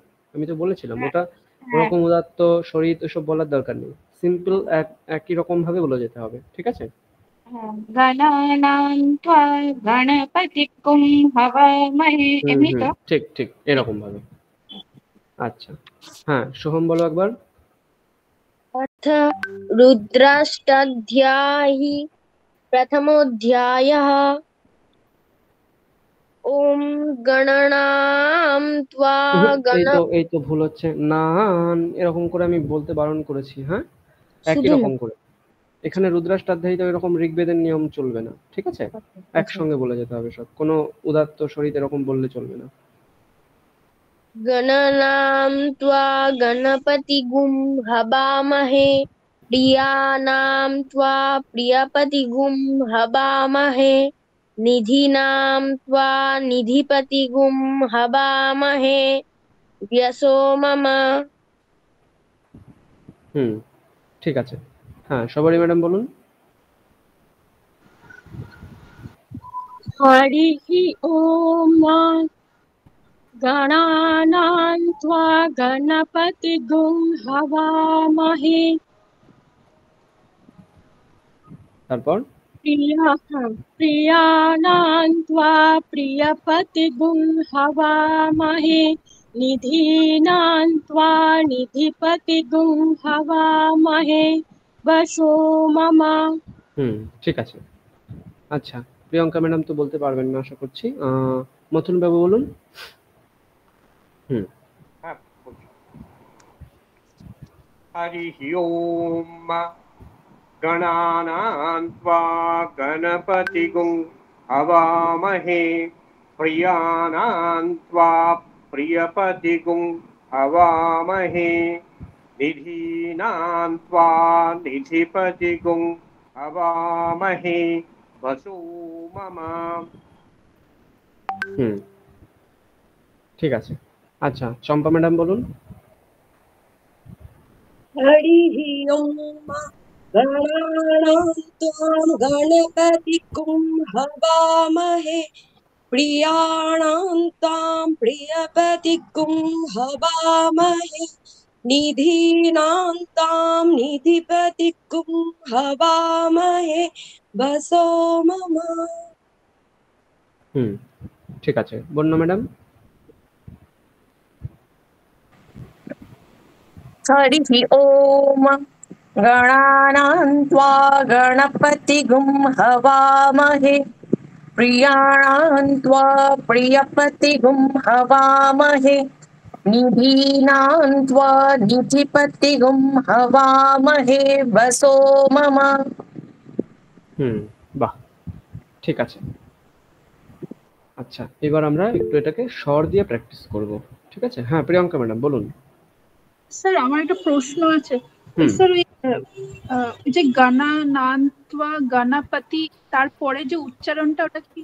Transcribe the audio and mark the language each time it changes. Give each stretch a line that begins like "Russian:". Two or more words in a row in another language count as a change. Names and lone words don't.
Bangla: আমি তো বলেছিলাম ওটা ওরকম উদাত্ত শরীত এসব বলার দরকার নেই। সিম্পল একই রকম ভাবে বলে যেতে হবে, ঠিক আছে?
Sanskrit: গণানাং ত্বা গণপতিক্কুম হবামহে, এমনি তো?
Bangla: ঠিক এরকম ভাবে। আচ্ছা, হ্যাঁ সোহম বলো একবার।
Sanskrit: अथ रुद्राष्टाध्यायः प्रथमोऽध्यायः। ॐ गणनां त्वा
Bangla: এই তো ভুল হচ্ছে, নান এরকম করে আমি বলতে বারণ করেছি। হ্যাঁ, একই রকম করে। এখানে রুদ্রাষ্টাধ্যায়ী তো এরকম ঋগ্বেদের নিয়ম চলবে না, ঠিক আছে? একসঙ্গে বলে যেতে হবে সব, কোনো উদাত্ত শরীর এরকম বললে চলবে না।
Sanskrit: गणनां त्वा गणपतिगुं हवामहे प्रियाणां त्वा प्रियपतिगुं हवामहे निधीनां त्वा निधिपतिगुं हवामहे यशो मम।
Bangla: ঠিক আছে, হ্যাঁ সবারই ম্যাডাম বলুন।
Sanskrit: हरिः ॐ गणानां त्वा गणपतिगुं हवामहे
Bangla: তারপর
Sanskrit: प्रियाणां त्वा प्रियपतिगुं हवामहे निधीनां त्वा निधिपतिगुं हवामहे वशो मम।
Bangla: ঠিক আছে। আচ্ছা, প্রিয়ঙ্কা ম্যাডাম তো বলতে পারবেন না আশা করছি। মথুন বাবু বলুন।
Sanskrit: हरिः ओम गणानां त्वा गणपतिगुं हवामहे प्रियाणां त्वा प्रियपतिगुं हवामहे निधीनां त्वा निधिपतिगुं हवामहे वसु मम।
Bangla: ঠিক আছে। আচ্ছা, চম্পা ম্যাডাম বলুন।
Sanskrit: हरिः ओम गणानां त्वां गणपतिगुं हवामहे प्रियाणां त्वां प्रियपतिगुं हवामहे निधीनां त्वां निधिपतिगुं हवामहे वसो मम।
Bangla: ঠিক আছে, বন্যা ম্যাডাম।
Sanskrit: हरिः ओम गणानां त्वा गणपतिगुं हवामहे प्रियाणां त्वा प्रियपतिगुं हवामहे निधीनां त्वा निधिपतिगुं हवामहे वसो मम।
Bangla: বাহ, ঠিক আছে। আচ্ছা, এবার আমরা একটু এটাকে স্বর দিয়ে প্র্যাকটিস করব, ঠিক আছে? হ্যাঁ প্রিয়ঙ্কা ম্যাডাম বলুন। স্যার আমার একটা প্রশ্ন আছে স্যার, ওই যে
Sanskrit: গণানান্ত্বা গণপতি
Bangla: তারপরে যে উচ্চারণটা ওটা কি?